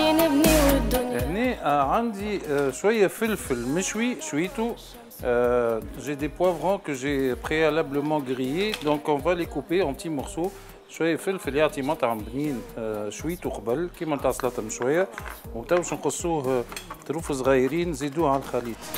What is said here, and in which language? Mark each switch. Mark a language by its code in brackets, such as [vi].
[ar] هنا عندي شوية فلفل مشوي شويتو. [fr] J'ai des poivrons que j'ai préalablement grillés, donc on va les couper en petits morceaux. [ar] شويه فلفل يعطي مطعم بنين شويته قبل كيما نتاع السلطه من شويه، وتو باش نقصوه طروف صغيرين نزيدوه على الخليط.